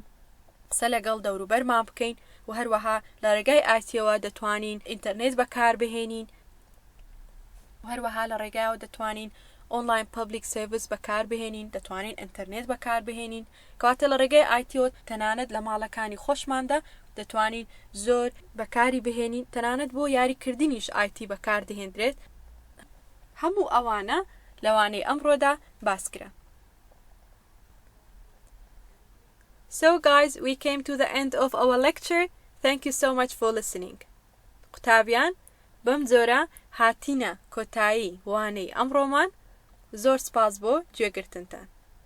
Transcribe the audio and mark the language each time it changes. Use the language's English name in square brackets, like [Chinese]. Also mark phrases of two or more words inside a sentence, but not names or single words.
[Central Kurdish] قسە لەگەڵ دەوروبەرمان بکەین و هەروەها لە ڕێگای ITەوە دەتوانین ئینتەرنێت بەکاربهێنین و هەروەها لە ڕێگایەوە دەتوانین [English] online public service [Central Kurdish] بەکاربهێنین دەتوانین ئینتەرنێت بەکاربهێنین کەواتە لە ڕێگای ITەوە تەنانەت لە ماڵەکانی خۆشماندا دەتوانین زۆر بەکاری بهێنین تەنانەت بۆ یاریکردنیش IT بەکاردەهێنرێت. هەموو ئەوانە لەوانەی ئەمڕۆدا باسکرا. [English] So guys, we came to the end of our lecture. Thank you so much for listening. [Central Kurdish] قوتابیان بەم جۆرە هاتینە کۆتایی وانەی ئەمڕۆمان. زۆر سپاس بۆ گوێگرتنتان.